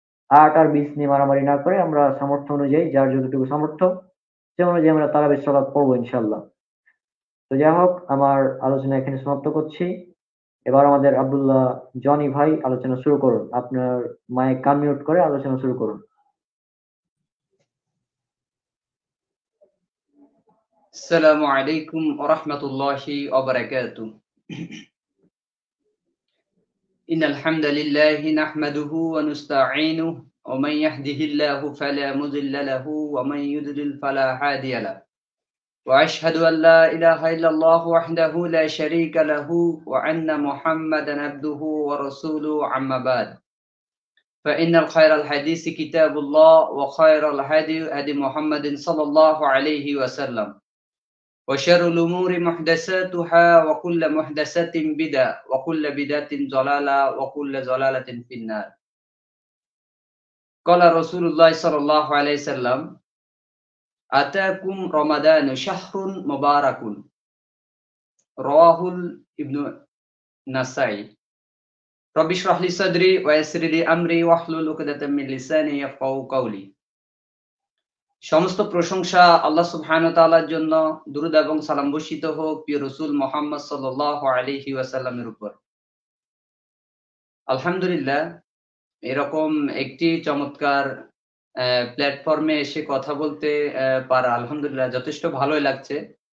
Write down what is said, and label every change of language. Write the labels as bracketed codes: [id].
[bn] 8 আর 20 নিয়ে মারামারি না করে আমরা সামর্থ্য অনুযায়ী, যার যতটুকু সামর্থ্য সে অনুযায়ী আমরা তারাবির সালাত পড়বো ইনশাল্লাহ। তো যাই হোক, আমার আলোচনা এখানে সমাপ্ত করছি। এবার আমাদের আব্দুল্লাহ জনি ভাই আলোচনা শুরু করুন। আপনার মাইক কান মিউট করে আলোচনা শুরু করুন। [ar] السلام عليكم ورحمة الله وبركاته. إن الحمد لله نحمده ونستعينه ومن يهده الله فلا مضل له ومن يضلل فلا هادي له وأشهد أن لا إله إلا الله وحده لا شريك له وأن محمدا عبده ورسوله أما بعد فإن الخير الحديث كتاب الله وخير الهدي هدي محمد صلى الله عليه وسلم وشر الأمور محدثاتها وكل محدثة بدعة وكل بدعة ضلالة وكل ضلالة في النار. قال رسول الله صلى الله عليه وسلم أتاكم رمضان شهر مبارك رواه ابن نسائي. رب اشرح لي صدري ويسر لي أمري واحلل عقدة من لساني يفقهوا قولي. [bn] সমস্ত প্রশংসা আল্লাহ সুবহানাহু ওয়া তাআলার জন্য, দুরূদ এবং সালাম বর্ষিত হোক প্রিয় রাসূল মুহাম্মদ সাল্লাল্লাহু আলাইহি ওয়াসাল্লামের উপর। আলহামদুলিল্লাহ, এরকম একটি চমৎকার প্ল্যাটফর্মে এসে কথা বলতে পারা আলহামদুলিল্লাহ যথেষ্ট ভালোই লাগছে।